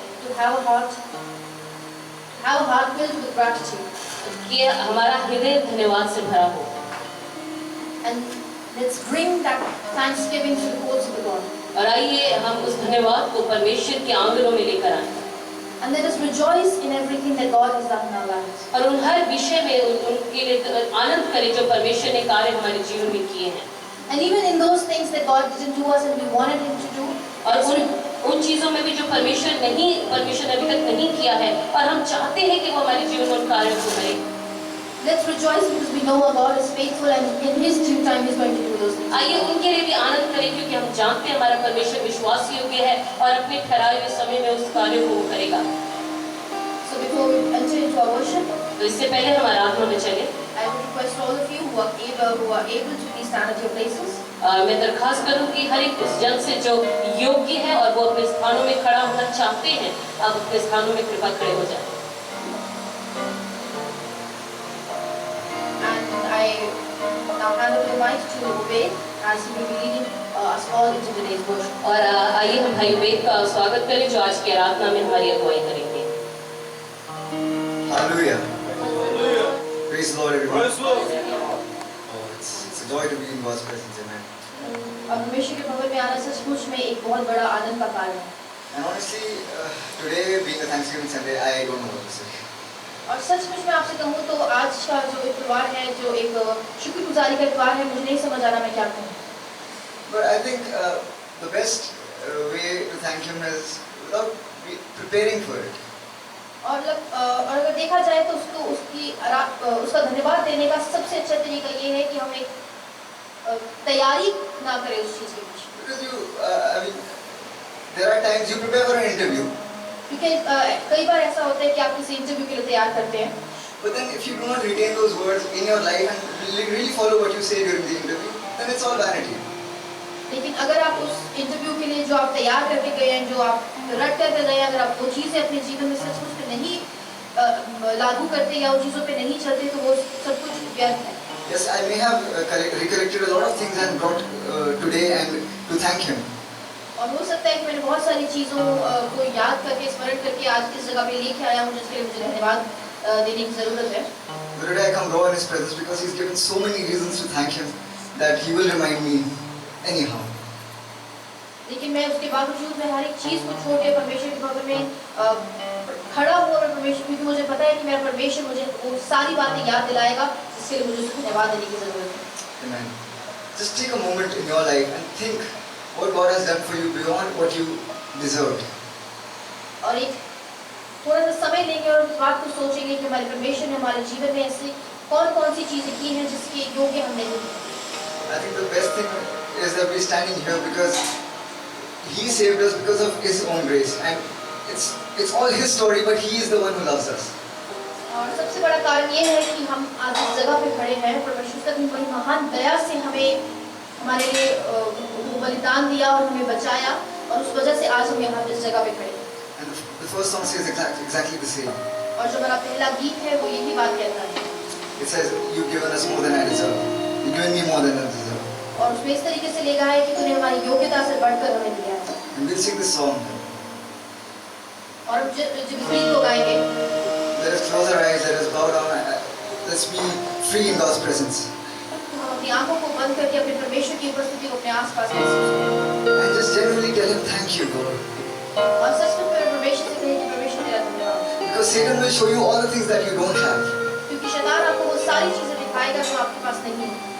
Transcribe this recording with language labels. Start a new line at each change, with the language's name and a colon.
English: to have a heart filled with gratitude.
Hindi: कि हमारा हृदय धन्यवाद से भरा हो।
English: And let's bring that thanksgiving to the courts of the Lord.
Hindi: और आइए हम उस धन्यवाद को परमेश्वर के आंगनों में लेकर आएं
English: And let us rejoice in everything that God has done in our lives.
Hindi: और उन हर विषय में उनके लिए आनंद करें जो परमेश्वर ने कार्य हमारे जीवन में किए हैं।
English: And even in those things that God didn't do us and we wanted Him to do,
Hindi: और उन चीज़ों में भी जो परमेश्वर ने अभी तक नहीं किया है और हम चाहते हैं कि वो हमारे जीवन में उन कार्यों को करे,
English: let's rejoice because we know our God is faithful and in His due time He's going to do those things.
Hindi: आइए उनके लिए भी आनंद करें क्योंकि हम जानते हैं हमारा परमेश्वर विश्वास योग्य है और अपने ठहराए हुए समय में उस कार्य को वो करेगा।
English: So before we enter into our worship,
Hindi: तो इससे पहले हम आराधना में चले,
English: I would request all of you who are able to please stand at your places.
Hindi: मैं दरखास्त करूं कि हर एक उस जन से जो योग्य है और वो अपने स्थानों में खड़ा होना चाहते हैं, आप अपने स्थानों में कृपा खड़े हो जाएं।
English: And I now hand over the mic to Obed as he will be leading us all into today's worship.
Hindi: और आइए हम भाई उबैद का स्वागत करें जो आज की आराधना में हमारी अगुवाई करेंगे।
English: Hallelujah. Praise the Lord, everyone. Praise the Lord. Oh, it's a joy to be in God's presence, amen.
Hindi: और परमेश्वर के भवन में आना सचमुच में एक बहुत बड़ा आनंद का कारण है।
English: And honestly, today being a Thanksgiving Sunday, I don't know what to say.
Hindi: और सचमुच में आपसे कहूँ तो आज का जो इतवार है, जो एक शुक्रगुजारी का इतवार है, मुझे नहीं समझ आ रहा मैं क्या कहूँ।
English: But I think the best way to thank Him is without preparing for it.
Hindi: और अगर देखा जाए तो उसका धन्यवाद देने का सबसे अच्छा तरीका ये है कि हम एक तैयारी ना करें उस चीज़ के पीछे।
English: Because I mean, there are times you prepare for an interview.
Hindi: क्योंकि कई बार ऐसा होता है कि आप किसी इंटरव्यू के लिए तैयार करते हैं,
English: But then if you do not retain those words in your life and really follow what you say during the interview, then it's all vanity.
Hindi: लेकिन अगर आप उस इंटरव्यू के लिए जो आप तैयार करके गए हैं, जो आप रट करके गए हैं, अगर आप वो चीज़ें अपने जीवन में सचमुच में नहीं लागू करते या उन चीज़ों पे नहीं चलते तो वो सब कुछ व्यर्थ है।
English: Yes, I may have recollected a lot of things and brought today and to thank Him.
Hindi: और हो सकता है कि मैंने बहुत सारी चीज़ों को याद करके स्मरण करके आज इस जगह पे लेके आया हूँ जिसके लिए मुझे धन्यवाद देने की ज़रूरत है।
English: But today I come raw in His presence because He's given so many reasons to thank Him that He will remind me anyhow.
Hindi: लेकिन मैं उसके बावजूद मैं हर एक चीज़ को छोड़ के परमेश्वर के भवन में खड़ा हूँ और परमेश्वर, क्योंकि मुझे पता है कि मेरा परमेश्वर मुझे वो सारी बातें याद दिलाएगा जिसके लिए मुझे उसको धन्यवाद देने की ज़रूरत है।
English: Amen. Just take a moment in your life and think what God has done for you beyond what you deserved.
Hindi: और एक थोड़ा सा समय लेंगे और उस बात को सोचेंगे कि हमारे परमेश्वर ने हमारे जीवन में ऐसी कौन-कौन सी चीज़ें की हैं जिसके योग्य हम नहीं हैं।
English: I think the best thing is that we're standing here because He saved us because of His own grace, and it's all His story, but He is the one who loves us.
Hindi: और सबसे बड़ा कारण ये है कि हम आज इस जगह पे खड़े हैं, परमेश्वर ने बड़ी महान दया से हमें हमारे लिए बलिदान दिया और हमें बचाया और उस वजह से आज हम यहाँ इस जगह पे खड़े हैं।
English: And the first song says exactly the same.
Hindi: और जो हमारा पहला गीत है वो यही बात कहता है।
English: It says, "You've given us more than I deserve. You've given me more than I deserve."
Hindi: और उसमें इस तरीके से लिखा है कि तूने हमारी योग्यता से बढ़कर हमें दिया है।
English: And we'll sing this song.
Hindi: और जब इस गीत को गाएंगे,
English: Let us close our eyes. Let us bow down. Let's be free in God's presence.
Hindi: हम अपनी आंखों को बंद करके अपने परमेश्वर की उपस्थिति को अपने आसपास महसूस करें
English: And just genuinely tell Him, "Thank you, Lord."
Hindi: और सचमुच में परमेश्वर से कहें कि परमेश्वर तेरा धन्यवाद,
English: Because Satan will show you all the things that you don't have.
Hindi: क्योंकि शैतान आपको वो सारी चीजें दिखाएगा जो आपके पास नहीं है,